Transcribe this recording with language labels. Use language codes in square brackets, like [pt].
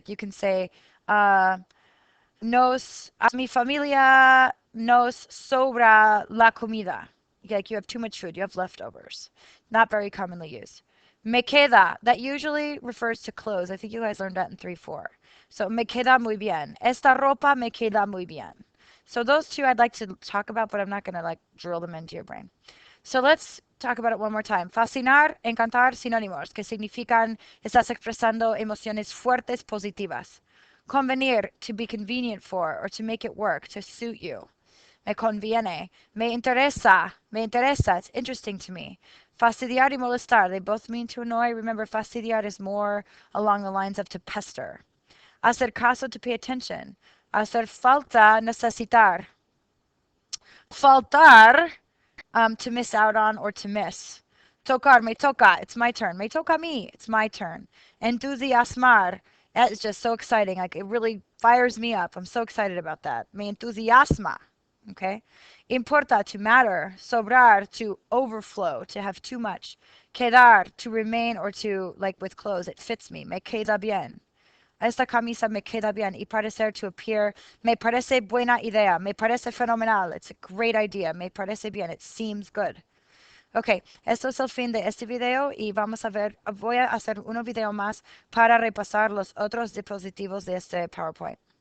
[es] Like you can say, uh, nos, a mi familia nos sobra la comida. [en] Like you have too much food, you have leftovers. Not very commonly used. [es] Me queda, [en] that usually refers to clothes. I think you guys learned that in 3-4. [es] So me queda muy bien. Esta ropa me queda muy bien. [en] So those two I'd like to talk about, but I'm not going to like drill them into your brain. So let's talk about it one more time. [es] Fascinar, encantar, sinónimos, que significan estás expresando emociones fuertes positivas. [en] Convenir, to be convenient for, or to make it work, to suit you. [es] Me conviene. Me interesa, [en] it's interesting to me. [es] Fastidiar y molestar, [en] they both mean to annoy. Remember, fastidiar is more along the lines of to pester. [es] Hacer caso, [en] to pay attention. [es] Hacer falta, necesitar. [en] Faltar, to miss out on or to miss. Tocar, [es] me toca, [en] it's my turn. [es] Me toca a mí, [en] it's my turn. Entusiasmar, that is just so exciting. Like it really fires me up. I'm so excited about that. [es] Me entusiasma. [en] Okay. [es] Importa, [en] to matter. Sobrar, to overflow, to have too much. Quedar, to remain or to, like with clothes, it fits me. [es] Me queda bien. Esta camisa me queda bien. Y parecer, [en] to appear. [es] Me parece buena idea. Me parece fenomenal. [en] It's a great idea. [es] Me parece bien. [en] It seems good. [es] Ok, esto es el fin de este video y vamos a ver, voy a hacer un video más para repasar los otros dispositivos de este PowerPoint.